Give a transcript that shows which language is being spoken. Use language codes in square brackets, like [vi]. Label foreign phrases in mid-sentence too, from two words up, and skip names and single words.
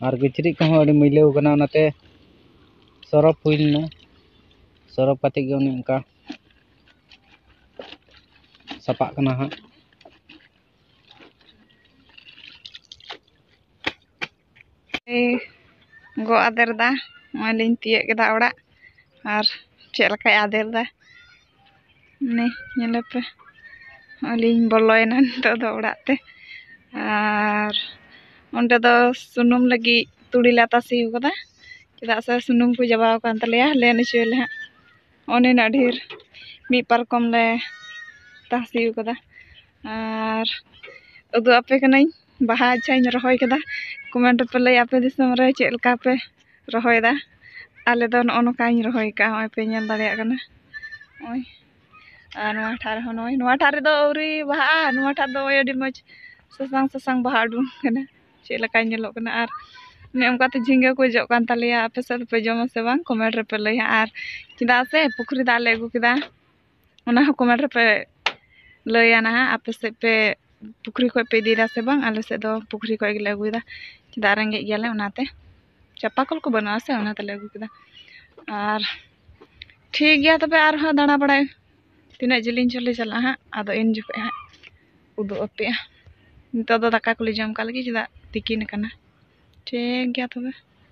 [sat] और किचरिज को अड़ी मैलाव कना ओनाते सरफ हुई लेना सरफ कते गे उनी उनका सपा कना हाँ गो आदेरदा मालिन तिये केदा ओड़ा और चेलका आदेरदा ने नेलपे अलिन बोलोयना नितो दो ओड़ाते और ओंडे दो सुनुम लगी तुड़ी ला तासी कदा चेदा से सुनुम को जबाव कान तलेया लेन चले हा ओने ना ढेर मी पारकम ले तासी कदा और उदु आपे कनाई बाहा अच्छा रहोय कदा कमेंट पे लay आपे दिसम रे चेलका पे रहोयदा आले दो नोकाई रहोय का होय पे नेल दाड़िया कना ओय नवा ठार हो नवा ठार दो औरी बाहा नवा ठार दो अडी मज ससांग ससांग बाहा डुं कना चेलका नेलो कना आर ने उनकाते झिंगे को जो कान तलेया आपे से पे जमा से बांग कमेंट रे पे लay आर चिदा से पुखरी दा ले गु किदा ओना कमेंट रे पे लय ना आपे से पे पुखरी को पे दीदा से बांग आले से दो पुखरी को गे लगुदा चिदा रंगे गेले ओनाते चापाकल को बना से ओनाते लगु किदा और ठीक गया तबे आर हा दाना बड़ाय तीना जिलिन चले चला हा आदो इन जुके हा उदु अपे नितो दो दाका को ले जम का लगी चिदा तिकिन कना ठीक गया तबे।